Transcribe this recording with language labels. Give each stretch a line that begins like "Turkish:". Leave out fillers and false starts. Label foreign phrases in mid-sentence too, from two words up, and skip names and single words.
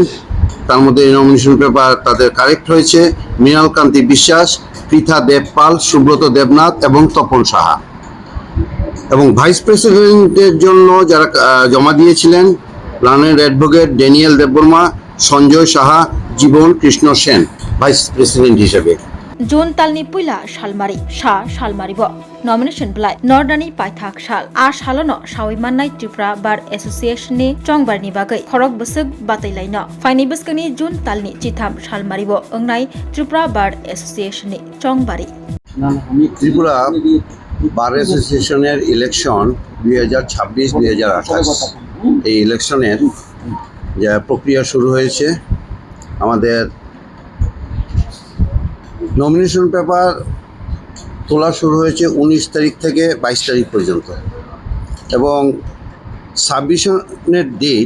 Bangla: তার মধ্যে
English: nomination paper
Bangla: তাদের কারেক্ট হয়েছে মৃণাল কান্তি বিশ্বাস, পৃথা দেব পাল, সুব্রত দেবনাথ এবং তপন সাহা। এবং
English: vice president's
Bangla: জন্য যারা জমা দিয়েছিলেন প্ল্যানের অ্যাডভোকেট ড্যানিয়েল দেববর্মা, সঞ্জয় সাহা, জীবন কৃষ্ণ সেন
English: vice president
Bangla: হিসেবে।
Kok Borok: जून तालनि पुइला सालमारि सा सालमारिबो नॉमिनेशन बिलाय नर्दानि पाइथाक साल आ सालनो सावै माननाय त्रिपुरा बार एसोसिएशननि चौंगबारनि बागै खरक बसक बातैलायनो फाइनि बस्कनि जून तालनि चिथाम सालमारिबो ओंनाय त्रिपुरा बार एसोसिएशननि चौंगबारि
Bangla: ত্রিপুরা বার অ্যাসোসিয়েশনের ইলেকশন 2026-2028 এই ইলেকশনের যে প্রক্রিয়া শুরু হয়েছে। আমাদের
English: nomination paper
Bangla: তোলা শুরু হয়েছে 19 তারিখ থেকে 22 তারিখ পর্যন্ত এবং
English: submission's date